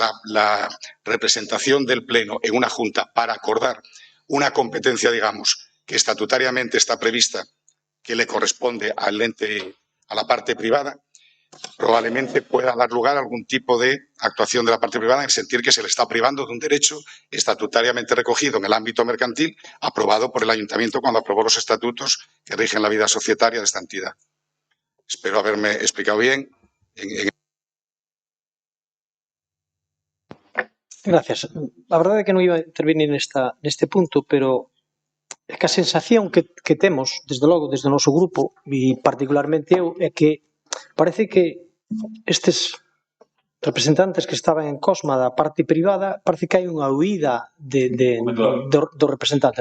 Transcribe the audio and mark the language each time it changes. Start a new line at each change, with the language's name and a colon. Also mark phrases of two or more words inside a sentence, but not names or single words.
Spanish: la representación del Pleno en una Junta para acordar una competencia, digamos, que estatutariamente está prevista, que le corresponde al ente, a la parte privada, probablemente pueda dar lugar a algún tipo de actuación de la parte privada en sentir que se le está privando de un derecho estatutariamente recogido en el ámbito mercantil, aprobado por el Ayuntamiento cuando aprobó los estatutos que rigen la vida societaria de esta entidad. Espero haberme explicado bien. Gracias.
Galician: A verdade é que non iba a intervenir neste punto, pero é que a sensación que temos, desde logo, desde o noso grupo, e particularmente eu, é que parece que estes representantes que estaban en Cosma da parte privada, parece que hai unha huída do representante.